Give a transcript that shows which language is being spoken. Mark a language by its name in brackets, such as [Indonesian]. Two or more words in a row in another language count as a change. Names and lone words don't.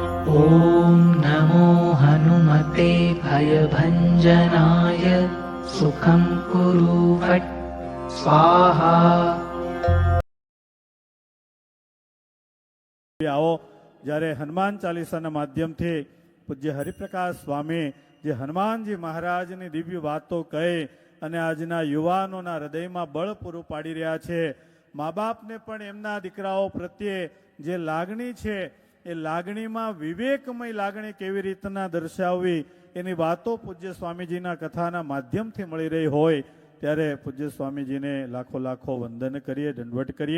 [Sanskrit] ॐ नमो हनुमते भयभञ्जनाय सुखं कुरु फट् स्वाहा। [Gujarati] આવો જ્યારે હનુમાન ચાલીસાના માધ્યમથી પૂજ્ય હરિપ્રકાશ સ્વામી જે હનુમાનજી મહારાજની દિવ્ય વાતો કહે અને આજના યુવાનોના હૃદયમાં બળ પૂરું પાડી રહ્યા છે. મા બાપને પણ એમના દીકરાઓ પ્રત્યે જે લાગણી છે એ લાગણીમાં વિવેકમય લાગણી કેવી રીતના દર્શાવવી એની વાતો પૂજ્ય સ્વામીજીના કથાના માધ્યમથી મળી રહી હોય ત્યારે પૂજ્ય સ્વામીજીને લાખો લાખો વંદન કરીએ, દંડવટ કરીએ.